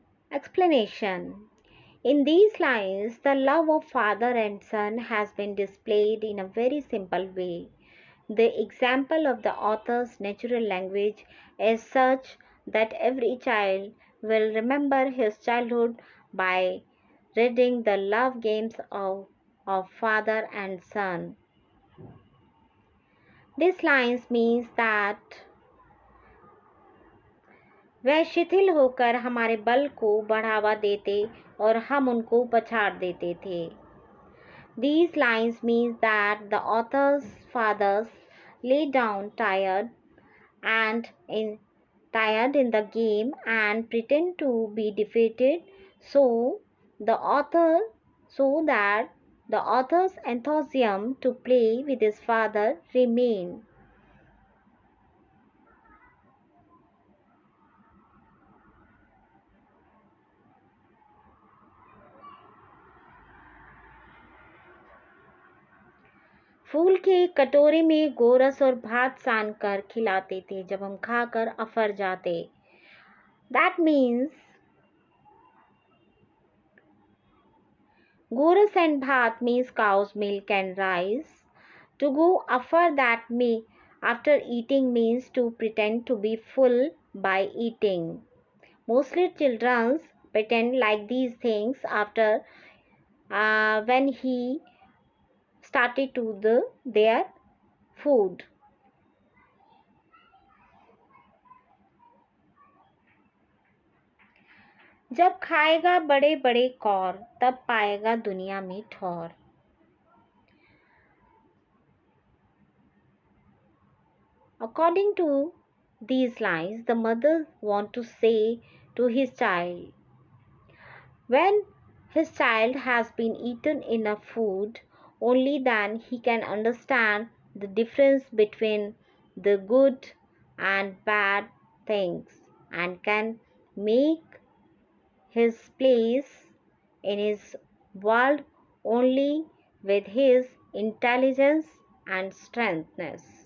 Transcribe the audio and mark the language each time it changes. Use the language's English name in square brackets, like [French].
[English] Explanation. In these lines, the love of father and son has been displayed in a very simple way. The example of the author's natural language is such that every child will remember his childhood by reading the love games of father and son. This lines means that [Hindi] वह शिथिल होकर हमारे बल को बढ़ावा देते और हम उनको पछाड़ देते थे. [English] These lines means that the author's fathers lay down and in tired in the game and pretend to be defeated so that the author's enthusiasm to play with his father remained. [Hindi] फूल के कटोरे में गोरस और भात सान कर खिलाते थे जब हम खाकर अफर जाते. [English] That means goras and bhat means cow's milk and rice. To go afar that may after eating means to pretend to be full by eating. Mostly children pretend like these things after when he started to their food. [Hindi] जब खाएगा बड़े बड़े कौर तब पाएगा दुनिया में ठौर. [English] According to these lines, the mother want to say to his child, when his child has been eaten enough food, only then he can understand the difference between the good and bad things and can make his place in his world only with his intelligence and strengthness.